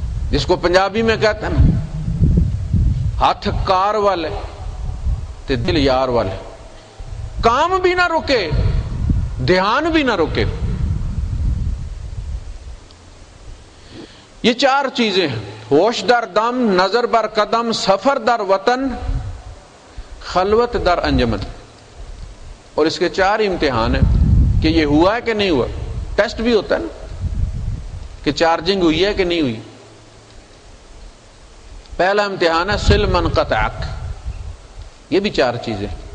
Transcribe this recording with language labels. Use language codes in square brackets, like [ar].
[ur] جس کو پنجابی میں کہتے ہیں نا، [pa] ہاتھ کار والے تے دل یار والے. [ur] کام بھی نہ رکے، دھیان بھی نہ رکے. یہ چار چیزیں ہیں: [fa] ہوش در دم، نظر بر قدم، سفر در وطن، خلوت در انجمن. [ur] اور اس کے چار امتحان ہیں کہ یہ ہوا ہے کہ نہیں ہوا. ٹیسٹ بھی ہوتا ہے نا کہ چارجنگ ہوئی ہے کہ نہیں ہوئی. پہلا امتحان ہے [ar] صل من قطعک. [ur] یہ بھی چار چیزیں.